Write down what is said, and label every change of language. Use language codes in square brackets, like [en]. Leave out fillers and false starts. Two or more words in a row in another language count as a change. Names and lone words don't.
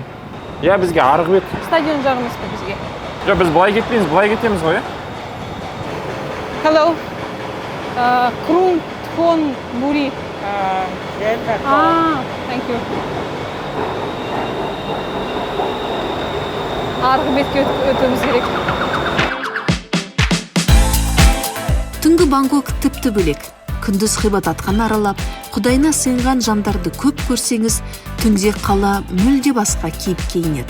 [kk] Я, бізге арғы бет. Стадион жағымыз ба бізге? Жоқ, біз былай кетпейміз, былай кетеміз ғой, [en] Hello. Kumthonburi. Thank you. [kk] Арғы бетке өтуіміз керек. Түнгі Бангкок тіпті бөлек. Күндіз ғибадатхан аралап, Құдайына сыйынған жандарды көп көрсеңіз, түнде қала мүлде басқа кейіпке енеді.